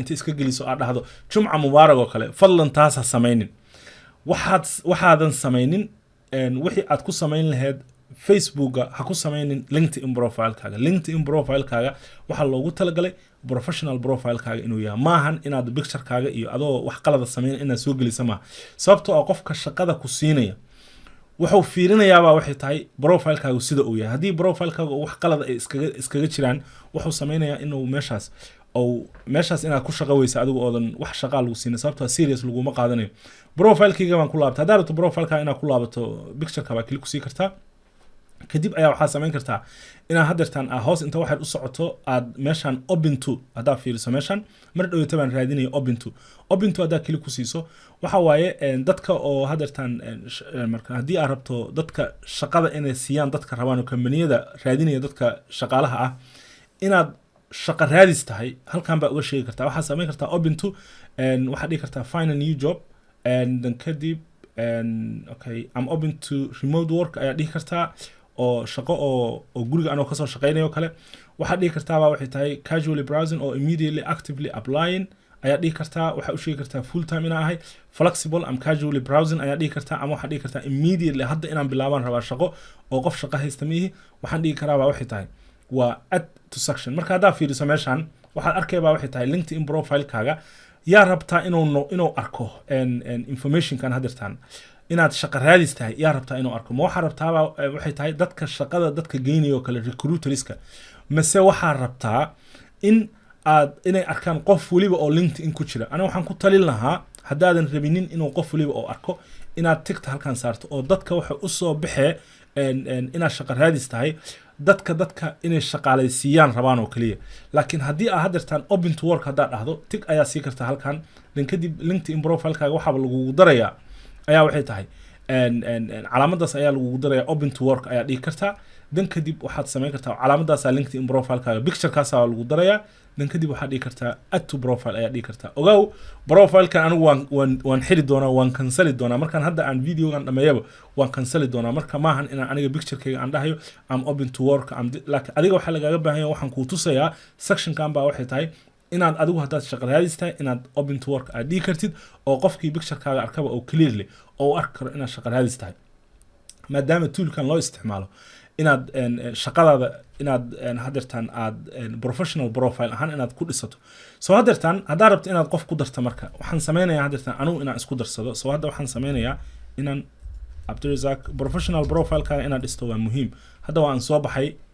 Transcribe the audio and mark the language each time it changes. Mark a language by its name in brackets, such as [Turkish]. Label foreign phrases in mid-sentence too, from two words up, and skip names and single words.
[Somali] inta iska geliso aad dhahdo jumca mubaarag oo kale fadlan taas ha sameynin waxaadan sameynin wixii aad ku samayn lahayd Facebook ha ku sameynin LinkedIn profile-kaaga waxa loogu talagalay [English] professional profile-kaaga [Somali] inuu yahay maahan inaad picture-kaaga iyo adoo wax qalad sameyn inaad soo geliso ma sababtoo ah qofka shaqada ku siinaya wuxuu fiirinayaa waxay tahay profile-kaagu sida uu yahay hadii profile-kaagu wax qalad ay iskaga jiraan wuxuu sameynayaa inuu meeshaas oo meeshaas inaad ku shaqo weysa adigu oodan wax shaqaa lagu siinin sababtoo serious laguma qaadanayo profile-kayga baan ku laabtay haddaad rabto profile-ka inaad ku laabato picture-ka baa kili kusii kartaa kadib ayaa waxaa samayn kartaa inaad hadeertaan hoos inta waxaad u socoto aad meeshaan [English] open to [Somali] haddaa fiiriso meeshaan mar dhowta baan raadinaya [English] open to [Somali] haddaa kili ku siiso waxa waaye dadka oo hadeertaan marka haddii aad rabto dadka shaqada inay siiyaan dadka rabaan oo kambaniyada raadinaya dadka shaqaalaha ah inaad shaqo raadis tahay halkan baa uga sheegi kartaa waxaa samayn kartaa open to waxaad dhihi kartaa [English] find a new job then [Somali] kadib [English] okay I'm open to remote work [Somali] ayaa dhihi kartaa oo shaqo oo guriga anoo kasoo shaqeynayo kale waxaad dhihi kartaa waxay tahay [English] casually browsing or immediately actively applying [Somali] ayaa dhihi kartaa waxaa u sheegi kartaa [English] full time [Somali] inaa ahay flexible [English] am casually browsing [Somali] ayaa dhihi kartaa ama waxaad dhihi kartaa immediately hadda inaan bilaabaan rabaa shaqo oo qof shaqo haysta miihi waxaan dhihi karaa waxay tahay waa [English] add to section [Somali] marka haddaa fiiriso meeshaan waxaad arkayba waxay tahay LinkedIn profile-kaaga yaa rabtaa inuu arko information-kan hadirtaan inaad shaqo raadis tahay yaa rabtaa inuu arko ma waxaa rabtaaba waxay tahay dadka shaqada dadka geynayo kale recruiterska mase waxaa rabtaa inay arkaan qof waliba oo LinkedIn ku jira aniga waxaan ku talin lahaa haddaadan rabinin inuu qof waliba oo arko inaad tigta halkan saarto oo dadka waxa u soo baxee inaad shaqo raadis tahay dadka inay shaqaalaysiiyaan rabaan oo kaliya laakiin haddii aad hadirtaan [English] open to work [Somali] haddaad dhahdo tig ayaa sii kartaa halkan dan kadib LinkedIn profile-kaaga waxaaba lagugu darayaa ayaa waxay tahay calaamadaas ayaa lagugu darayaa [English] open to work [Somali] ayaa dhihi kartaa dan kadib waxaad samayn kartaa calaamadaasaa LinkedIn profile-kaaga picture-kaasaa lagu darayaa dan kadib waxaad dhihi kartaa [English] add to profile [Somali] ayaa dhihi kartaa ogow profile-kan anigu waan xiri doonaa waan canceli doonaa markaan hadda aan videogan dhameeyaba waan canceli doonaa marka maahan inaan aniga picture-kayga aan dhahayo [English] am open to work [Somali] laakiin adiga waxaa lagaaga baahan yahay waxaan kuu tusayaa section-kan baa waxay tahay inaad adigu haddaad shaqo raadis tahay inaad [English] open to work [Somali] aad dhihi kartid oo qofkii picture-kaaga arkaba oo clearly oo arki karo inaad shaqo raadis tahay maadaama toolkan loo isticmaalo inaad shaqadaada inaad hadeertaan aad [English] professional profile [Somali] ahaan inaad ku dhisato soo hadeertaan haddaa rabto inaad qof ku darto marka waxaan sameynayaa hadeertaan anigu inaan isku darsado soo hadda waxaan sameynayaa inaan Cabdirazaq [English] professional profile-kaaga [Somali] inaad dhisto waa muhiim hadda waan soo baxay